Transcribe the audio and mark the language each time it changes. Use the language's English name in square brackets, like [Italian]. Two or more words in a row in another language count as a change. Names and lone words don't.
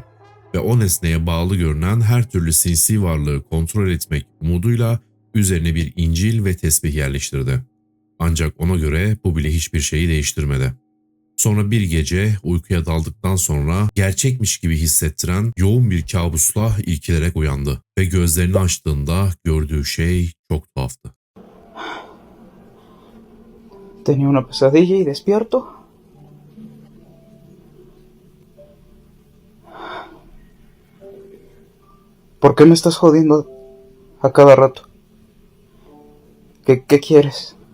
[Turkish] Ve o nesneye bağlı görünen her türlü sinsi varlığı kontrol etmek umuduyla üzerine bir İncil ve tesbih yerleştirdi. Ancak ona göre bu bile hiçbir şeyi değiştirmedi. Sonra bir gece uykuya daldıktan sonra gerçekmiş gibi hissettiren yoğun bir kabusla irkilerek uyandı ve gözlerini açtığında gördüğü şey çok tuhaftı. [Spanish] Tenía una pesadilla y despierto. ¿Por qué me estás jodiendo a cada rato? ¿Qué quieres?